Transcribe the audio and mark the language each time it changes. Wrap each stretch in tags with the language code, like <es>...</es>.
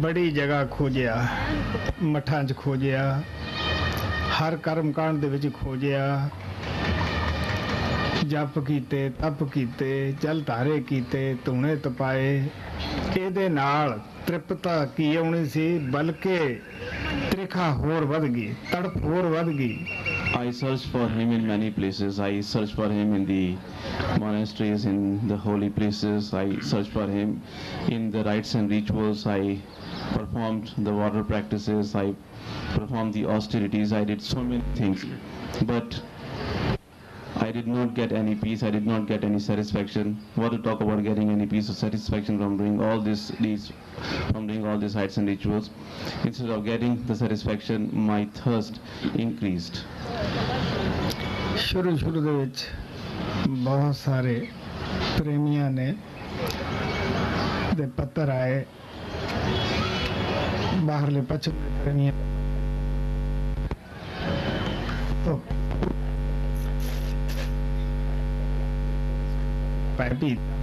<pa>ਬੜੀ ਜਗ੍ਹਾ ਖੋਜਿਆ ਮੱਠਾਂ 'ਚ ਖੋਜਿਆ ਹਰ ਕਰਮ ਕਾਂਡ ਦੇ ਵਿੱਚ ਖੋਜਿਆ ਜਪ ਕੀਤੇ ਤਪ ਕੀਤੇ ਜਲ ਧਾਰੇ ਕੀਤੇ ਧੂਣੇ ਤਪਾਏ ਇਹਦੇ ਨਾਲ ਤ੍ਰਿਪਤਾ ਕੀ ਆਉਣੀ ਸੀ ਬਲਕਿ ਤ੍ਰਿਖਾ ਹੋਰ ਵੱਧ ਗਈ ਤੜਪ ਹੋਰ ਵੱਧ ਗਈ।</pa> <en>I searched for him in many places. I searched for him in the monasteries, in the holy places. I searched for him in the rites and rituals. I performed the water practices. I performed the austerities. I did so many things. But I did not get any peace. I did not get any satisfaction. What to talk about getting any peace or satisfaction from doing all these deeds, from doing all these rites and rituals. Instead of getting the satisfaction, my thirst increased.</en> <pa>ਸ਼ੁਰੂ ਦੇ ਵਿੱਚ ਬਹੁਤ ਸਾਰੇ ਪ੍ਰੇਮੀਆਂ ਨੇ ਦੇ ਪੱਤਰ ਆਏ ਬਾਹਰਲੇ ਪੱਛਮ ਦੇ ਪ੍ਰੇਮੀਆਂ ਤੋਂ ਪੈਪੀ</pa>